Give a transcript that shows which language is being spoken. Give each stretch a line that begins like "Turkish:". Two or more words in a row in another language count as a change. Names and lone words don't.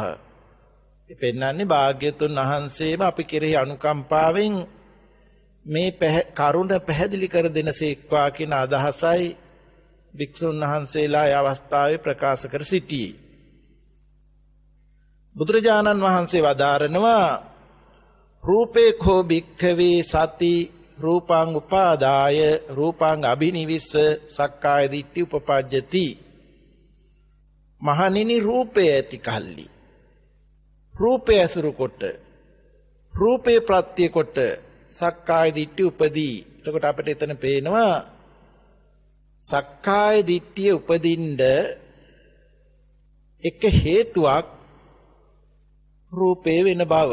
Sinhala: ඒ පෙන්වන්නේ භාග්‍යතුන් වහන්සේම අපි කෙරෙහි අනුකම්පාවෙන් මේ කරුණ පැහැදිලි කර දෙනසේක්වා කියන අදහසයි භික්ෂුන් වහන්සේලා ඒ අවස්ථාවේ ප්‍රකාශ කර සිටියේ. බුදුරජාණන් වහන්සේ වදාරනවා,
Pali: රූපේ කෝ භික්ඛවේ සති රූපං උපාදාය රූපං අබිනිවිස්ස සක්කාය දිට්ඨි උපපජ්ජති.
Sinhala: මහණෙනි, රූපය ඇති කල්ලි රූපය ඇසුරු කොට රූපේ ප්‍රත්‍ය කොට
Pali: සක්කාය දිට්ඨි
Sinhala: උපදී. එතකොට අපිට එතන පේනවා
Pali: සක්කාය දිට්ඨිය
Sinhala: උපදින්න එක හේතුවක් රූපේ වෙන බව.